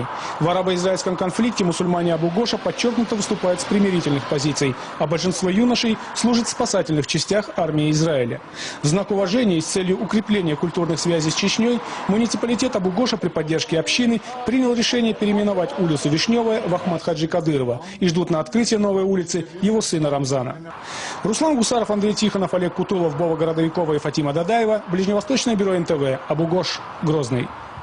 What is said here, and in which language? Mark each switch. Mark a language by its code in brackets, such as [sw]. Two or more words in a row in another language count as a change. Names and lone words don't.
[ru] В арабо-израильском конфликте мусульмане Абу-Гоша подчеркнуто выступают с примирительных позиций, а большинство юношей служит в спасательных частях армии Израиля. В знак уважения и с целью укрепления культурных связей с Чечней муниципалитет Абу-Гоша при поддержке общины принял решение переименовать улицу Вишневая в Ахмад Хаджи Кадырова и ждут на открытие новой улицы его сына Рамзана. Руслан Гусаров, Андрей Тихонов, Олег Кутулов, Вова Городовикова и Фатима Дадаева. Ближневосточное бюро НТВ. Абу-Гош, Грозный.